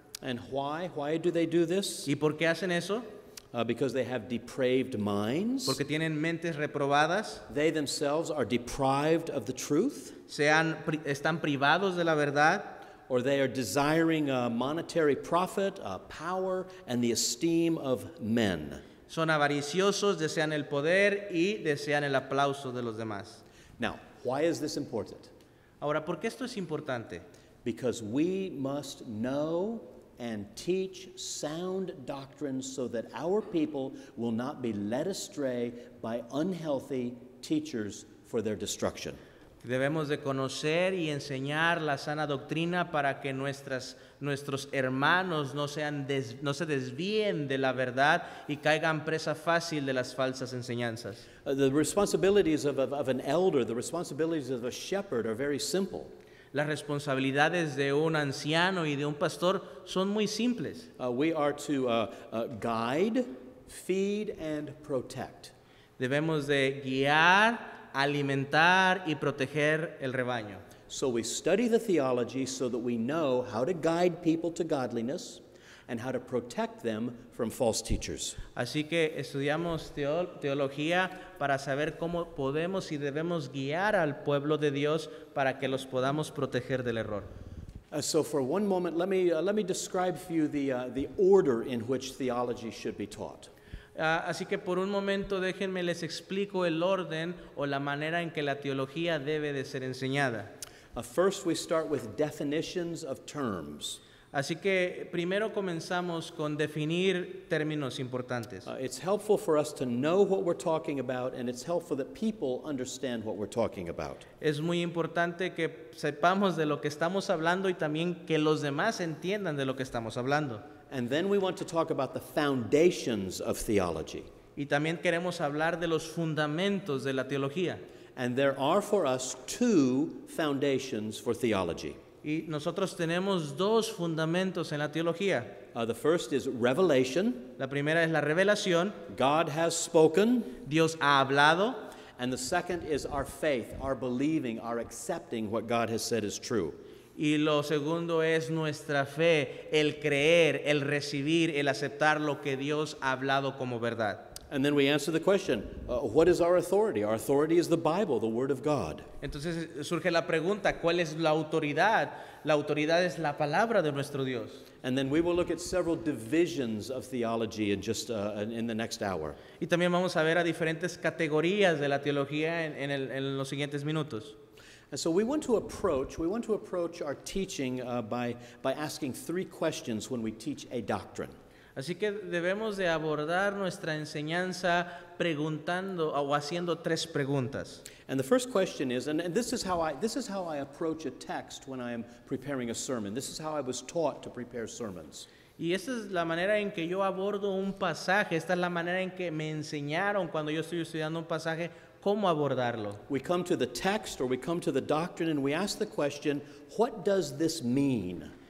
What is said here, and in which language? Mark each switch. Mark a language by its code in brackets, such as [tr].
[en] And why? Why do they do this? [es] ¿Y por qué hacen eso? [en] Because they have depraved minds. [es] Porque tienen mentes reprobadas. [en] They themselves are deprived of the truth. [es] Están privados de la verdad. [en] Or they are desiring monetary profit, power, and the esteem of men. [es] Son avariciosos, desean el poder y desean el aplauso de los demás. [en] Now, why is this important? [es] Ahora, ¿por qué esto es importante? [en] Because we must know and teach sound doctrine so that our people will not be led astray by unhealthy teachers for their destruction. [es] Debemos de conocer y enseñar la sana doctrina para que nuestros hermanos no se desvíen de la verdad y caigan presa fácil de las falsas enseñanzas. [en] The responsibilities of an elder, the responsibilities of a shepherd are very simple. [es] Las responsabilidades de un anciano y de un pastor son muy simples. [en] We are to guide, feed, and protect. [es] Debemos de guiar, alimentar y proteger el rebaño. [en] So we study the theology so that we know how to guide people to godliness and how to protect them from false teachers. [es] Así que estudiamos teología para saber cómo podemos y debemos guiar al pueblo de Dios para que los podamos proteger del error. [en] So for one moment, let me describe for you the order in which theology should be taught. [es] Así que por un momento déjenme les explico el orden o la manera en que la teología debe de ser enseñada. [en] First, we start with definitions of terms. [es] Así que primero comenzamos con definir términos importantes. [en] It's helpful for us to know what we're talking about, and it's helpful that people understand what we're talking about. [es] Es muy importante que sepamos de lo que estamos hablando y también que los demás entiendan de lo que estamos hablando. [en] And then we want to talk about the foundations of theology. [es] Y también queremos hablar de los fundamentos de la teología. [en] And there are for us two foundations for theology. [es] Y nosotros tenemos dos fundamentos en la teología. [en] The first is revelation. [es] La primera es la revelación. [en] God has spoken. [es] Dios ha hablado. [en] And the second is our faith, our believing, our accepting what God has said is true. [es] Y lo segundo es nuestra fe, el creer, el recibir, el aceptar lo que Dios ha hablado como verdad. [en] And then we answer the question, what is our authority? Our authority is the Bible, the Word of God. [es] Entonces surge la pregunta, ¿cuál es la autoridad? La autoridad es la palabra de nuestro Dios. [en] And then we will look at several divisions of theology in just in the next hour. [es] Y también vamos a ver a diferentes categorías de la teología en los siguientes minutos. [en] And so we want to approach our teaching by asking three questions when we teach a doctrine. [es] Así que debemos de abordar nuestra enseñanza preguntando o haciendo tres preguntas. [en] And the first question is, and this is how I approach a text when I am preparing a sermon. This is how I was taught to prepare sermons. [es] Y esta es la manera en que yo abordo un pasaje, esta es la manera en que me enseñaron cuando yo estoy estudiando un pasaje, cómo abordarlo. [en] We come to the text or we come to the doctrine and we ask the question, what does this mean?